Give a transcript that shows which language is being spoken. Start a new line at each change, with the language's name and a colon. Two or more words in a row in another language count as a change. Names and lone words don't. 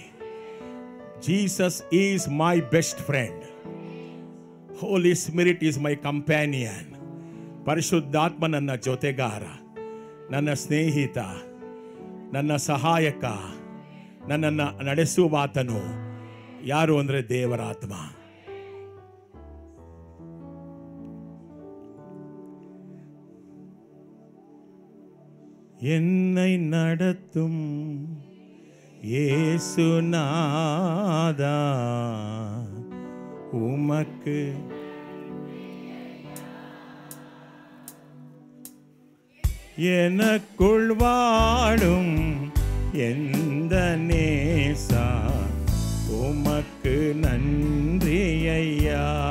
English: Jesus is my best friend. Holy Spirit is my companion.
Kannada: ಪರಿಶುದ್ಧಾತ್ಮ ನನ್ನ ಜೊತೆಗಾರ, ನನ್ನ ಸ್ನೇಹಿತ, ನನ್ನ ಸಹಾಯಕ, ನನ್ನನ್ನು ನಡೆಸುವಾತನು ಯಾರು ಅಂದರೆ ದೇವರಾತ್ಮ.
Tamil: என்னை நடத்தும் இயேசுநாதா, உமக்கு எனக்குள் வாழும் எந்த நேசா, உமக்கு நன்றி ஐயா.